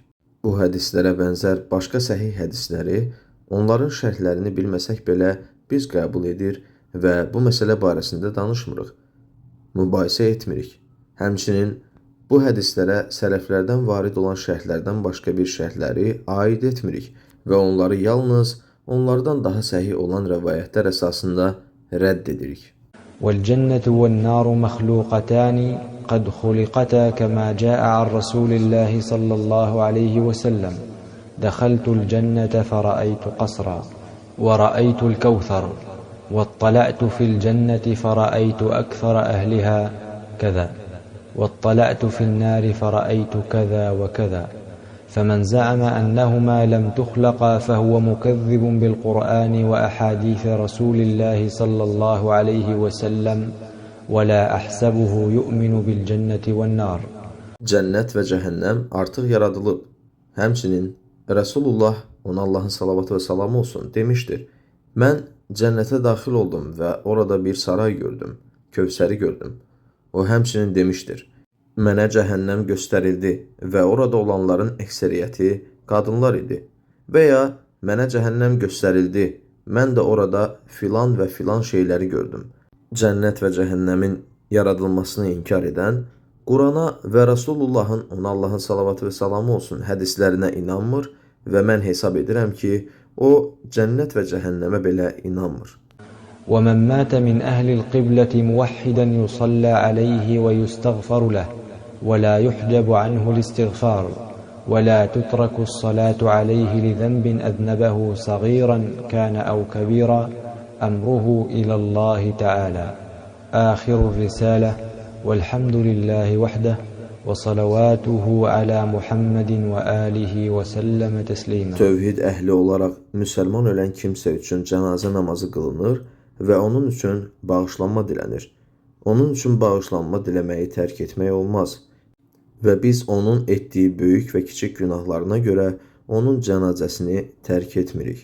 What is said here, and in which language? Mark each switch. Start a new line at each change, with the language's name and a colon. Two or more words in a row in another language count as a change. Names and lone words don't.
Azerbaijani: Bu hədislərə bənzər başqa səhih hədisləri, onların şərhlərini bilməsək belə biz qəbul edir və bu məsələ barəsində danışmırıq, mübahisə etmirik. Həmçinin bu hədislərə sələflərdən varid olan şərhlərdən başqa bir şərhləri aid etmirik və onları yalnız onlardan daha səhih olan rəvayətlər əsasında rədd edirik.
Arabic: والجنة والنار مخلوقتان قد خلقتا كما جاء عن رسول الله صلى الله عليه وسلم دخلت الجنة فرأيت قصرا ورأيت الكوثر واطلعت في الجنة فرأيت أكثر أهلها كذا واطلعت في النار فرأيت كذا وكذا فمن زعم أنهما لم تخلقا فهو مكذب بالقرآن وأحاديث رسول الله صلى الله عليه وسلم ولا أحسبه يؤمن بالجنة والنار.
Azerbaijani: Cənnət və cəhənnəm artıq yaradılıb. Həmçinin Rəsulullah, ona Allahın salavatı və salamı olsun, demişdir. Mən cənnətə daxil oldum və orada bir saray gördüm, Kövsəri gördüm. O həmçinin demişdir. Mənə cəhənnəm göstərildi və orada olanların əksəriyyəti qadınlar idi. Və ya mənə cəhənnəm göstərildi, mən də orada filan və filan şeyləri gördüm. Cənnət və cəhənnəmin yaradılmasını inkar edən, Qurana və Rasulullahın, ona Allahın salavatı və salamı olsun, hədislərinə inanmır və mən hesab edirəm ki, o cənnət və cəhənnəmə belə inanmır.
Arabic: ومن مات من أهل القبلة موحدا يصلى عليه ويستغفر له ولا يحجب عنه الاستغفار ولا تترك الصلاة عليه لذنب أذنبه صغيرا كان أو كبيرا أمره إلى الله تعالى. آخر الرسالة والحمد لله وحده وصلواته على محمد وآله وسلم تسليما.
Azerbaijani: Tövhid əhli olaraq müsəlman ölən kimsə üçün cənazə namazı qılınır və onun üçün bağışlanma dilənir. Onun üçün bağışlanma diləməyi tərk etmək olmaz. Və biz onun etdiyi böyük və kiçik günahlarına görə onun cənazəsini tərk etmirik.